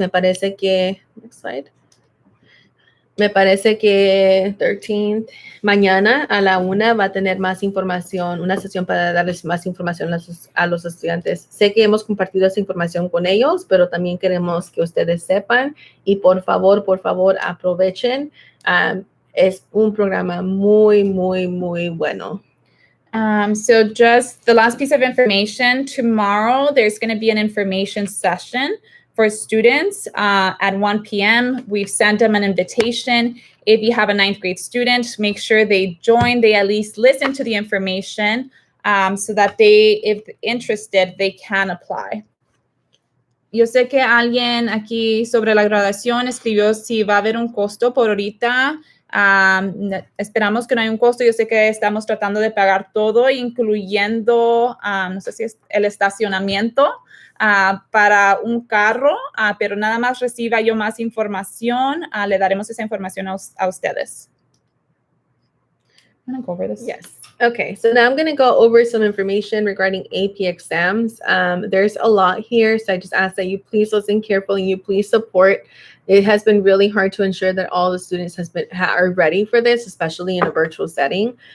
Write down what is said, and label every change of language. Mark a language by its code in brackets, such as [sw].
[es] Me parece que, [en] next slide. [es] Me parece que 13th, mañana a la 1 va a tener más información, una sesión para darles más información a los estudiantes. Sé que hemos compartido esa información con ellos, pero también queremos que ustedes sepan y por favor, aprovechen. Es un programa muy, muy, muy bueno. [en] So just the last piece of information, tomorrow there's going to be an information session for students at 1 p.m. We've sent them an invitation. If you have a 9th grade student, make sure they join, they at least listen to the information so that they, if interested, they can apply. [es] Yo sé que alguien aquí sobre la graduación escribió si va a haber un costo por ahorita. Esperamos que no haya un costo. Yo sé que estamos tratando de pagar todo, incluyendo, no sé si es el estacionamiento para un carro, pero nada más reciba yo más información, le daremos esa información a ustedes. [en] I'm going to go over this. Yes. Okay, so now I'm going to go over some information regarding AP exams. There's a lot here, so I just ask that you please listen carefully and you please support. It has been really hard to ensure that all the students are ready for this, especially in a virtual setting.